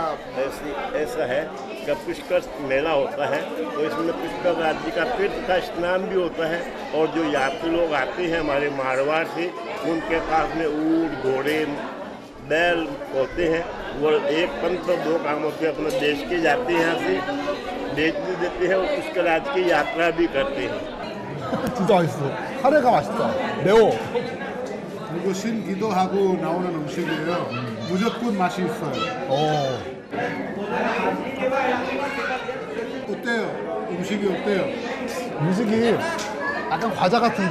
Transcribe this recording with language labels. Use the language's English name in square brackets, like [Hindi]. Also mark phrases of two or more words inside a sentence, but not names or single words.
[Hindi] ऐसा है कि पुष्कर मेला होता है तो इसमें पुष्कर राज्य का तीर्थ का स्नान भी होता है और जो यात्री लोग आते हैं हमारे मारवाड़ से उनके पास में ऊँट घोड़े बैल होते हैं वो एक पंथ और दो कामों से अपने देश के जाते हैं यहाँ से बेच भी देते हैं और पुष्कर राज्य की यात्रा भी करते हैं। [Korean] 진짜 맛있어. 카레가 맛있다. 매워. 그리고 신기도하고 나오는 음식이에요. 무조건 맛이 있어요. 어때요? 음식이 어때요? 음식이 약간 과자 같은데?